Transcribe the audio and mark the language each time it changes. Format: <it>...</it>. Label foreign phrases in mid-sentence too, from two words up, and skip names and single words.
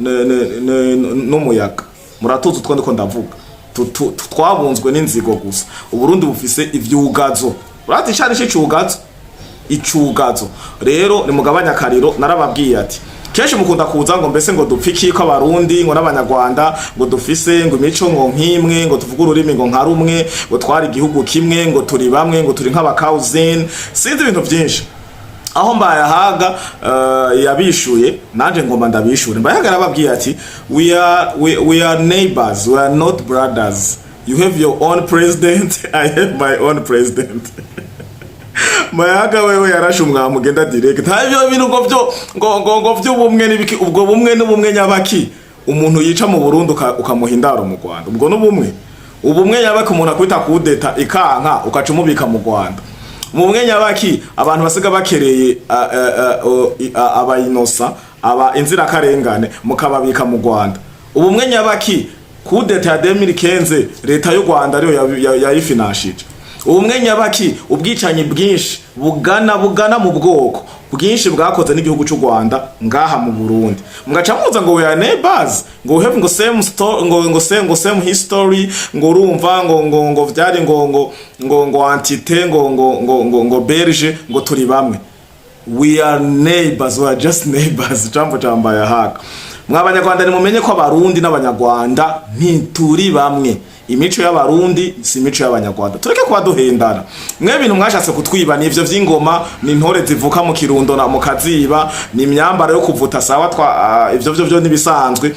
<rn>n'umuyaga muratuzi utwo ndiko ndavuga twabunzwe n'inzigo gusa uburundi bufise ivyugazo urati cyane icugazo rero ni mugabanya kariro narababwiye ati kenshi mukunda kuza ngo mbese ngo dupfiki ko abarundi ngo n'abanyarwanda ngo dufise ngo imico ngo nkimwe ngo tuvuga ururimi ngo nka rumwe ngo twari igihugu kimwe ngo turi bamwe ngo turi nk'abakauzin sinzi ibintu byinshi aho Mbayahaga yabishuye nanje ngomba ndabishure. Mbayahaga arababwiye ati</rn> <en>we are neighbors, we are not brothers. You have your own president, I have my own president.</en> <rn>Mbayahaga wewe yarashe umwami ugenda direct. Ntabyo bintu ngo by'ubumwe n'ibiki, ubwo bumwe n'ubumwe nyabaki umuntu yica mu Burundi ukamuhindara mu Rwanda. Ubwo n'ubumwe. Ubumwe nyabaki umuntu akwita kudeta ikanka ukacumubika mu Rwanda. Mu bumwe nyabaki abantu basiga bakereye abayinosa aba inzira karengane mukababika mu Rwanda. Ubumwe nyabaki kudeta ya 2015 leta y'u Rwanda ariyo yayifinashije. Ubumwe nyabaki ubwicanyi bwinshi bugana mu bwoko bwinshi bwakoze n'igihugu cy'u Rwanda ngaha mu Burundi. Mugaca muza ngo</rn> <en>we are neighbors,</en> <rn>ngo have ngo</rn> <en>same story,</en> <rn>ngo</rn> <en>same history,</en> <rn>ngo urumva ngo vyari ngo antite ngo Belge, ngo turi bamwe.</rn> <en>We are neighbors, we are just neighbors.</en> <rn>Jambo Mbayahaga. Mw'abanyarwanda nimumenye ko abarundi n'abanyarwanda ntituri bamwe. Imico y'abarundi si imico y'abanyarwanda. Tureke kwa duhendana. Mwe bintu mwashatse kutwiba ni ivyo vy'ingoma, ni ntore zivuka mu Kirundo na mu Kaziba, ni imyambaro yo kuvuta sawa ivyo nibisanzwe.</rn>